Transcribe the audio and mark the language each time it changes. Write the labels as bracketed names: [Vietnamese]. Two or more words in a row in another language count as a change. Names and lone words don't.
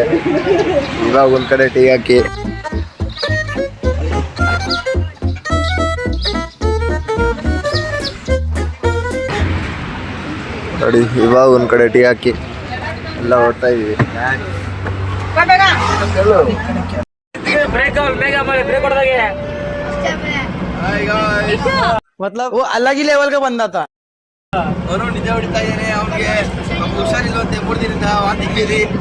[Kannada] ಇವಾಗ ಒಂದ್ ಕಡೆ ಟೀ ಹಾಕಿ ನೋಡಿ, ಇವಾಗ ಒಂದ್ ಕಡೆ ಟೀ ಹಾಕಿ ಎಲ್ಲ ಹೊಡ್ತಾ ಇದೀವಿ. [Hindi] मतलब वो अलग ही लेवल का बंदा था. [Kannada] ಅವರು ನಿಜ ಹೊಡಿತಾ ಇದ್ದಾನೆ. ಅವ್ನಿಗೆ ಹುಷಾರಿಲ್ವಂತೆ, 3 ದಿನದಿಂದ ವಾಂತಿ ಬೀರಿ.